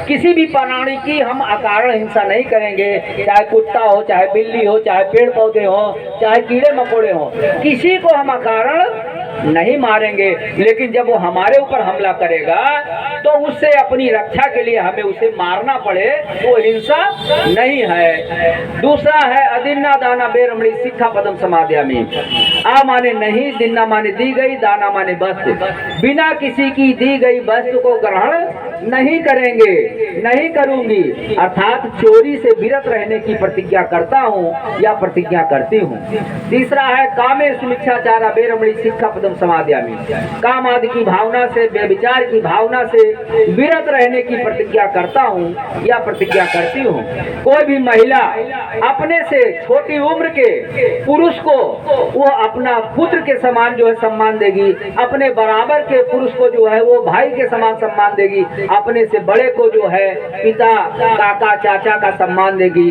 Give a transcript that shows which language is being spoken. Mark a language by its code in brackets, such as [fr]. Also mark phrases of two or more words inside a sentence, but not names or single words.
[hi] किसी भी प्राणी की हम अकारण हिंसा नहीं करेंगे, चाहे कुत्ता हो, चाहे बिल्ली हो, चाहे पेड़ पौधे हो, चाहे कीड़े मकोड़े हो, किसी को हम अकारण नहीं मारेंगे। लेकिन जब वो हमारे ऊपर हमला करेगा तो उससे अपनी रक्षा के लिए हमें उसे मारना पड़े तो हिंसा नहीं है। दूसरा है [pi] अदिन्ना दाना बेरमणी सिक्खापदम समादयामि। [hi] आ माने नहीं, दिन्ना माने दी गई, दाना माने वस्तु, बिना किसी की दी गई वस्तु को ग्रहण नहीं करेंगे, नहीं करूंगी, अर्थात चोरी से विरत रहने की प्रतिज्ञा करता हूँ या प्रतिज्ञा करती हूँ। तीसरा है [pi] कामे समीक्षाचारा बेरमणी सिक्खापदम समादयामि। [hi] काम आदि की भावना से, व्यभिचार की भावना से विरत रहने की प्रतिज्ञा करता हूँ या प्रतिज्ञा करती हूँ। कोई भी महिला अपने से छोटी उम्र के पुरुष को वो अपना पुत्र के समान जो है सम्मान देगी, अपने बराबर के पुरुष को जो है वो भाई के समान सम्मान देगी, अपने से बड़े को जो है पिता, काका, चाचा का सम्मान देगी।